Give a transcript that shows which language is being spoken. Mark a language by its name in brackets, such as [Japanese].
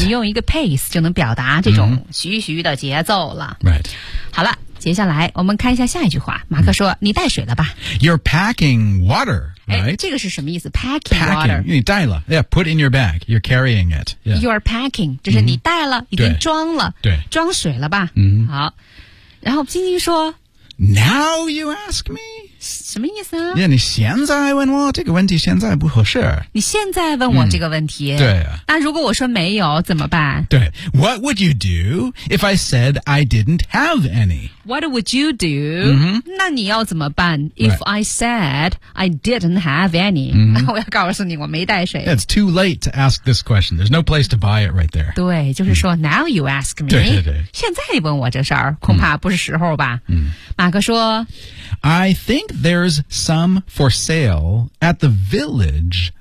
[Chinese] 你用一个 pace 就能表达这种徐徐的节奏了、 [English] mm. right [Chinese] 好了接下来我们看一下下一句话马克说、嗯、你带水了吧 [English] You're packing water, right? [Chinese] 这个是什么意思 packing water 你带了 [English] Yeah, put in your bag, you're carrying it、yeah. You're packing, [Chinese] 就是你带了、嗯、已经装了对装水了吧、嗯、好然后晶晶说 [English] Now you ask me? [Chinese] 什么意思啊 yeah, 你现在问我这个问题现在不合适你现在问我这个问题、嗯、对啊那如果我说没有怎么办 [English] 对 What would you do if I said I didn't have any? What would you do?、 Mm-hmm. [Chinese] 那你要怎么办 If、 [English] right. I said I didn't have any?、 Mm-hmm. [Chinese] 我要告诉你我没带水 [English] yeah, It's too late to ask this question. There's no place to buy it right there. [Chinese] 对就是说、 [English] mm-hmm. Now you ask me. [Chinese] 对对对现在你问我这事儿恐怕不是时候吧、 [English] mm-hmm. [Chinese] 马克说 [English] I think there's some for sale at the village.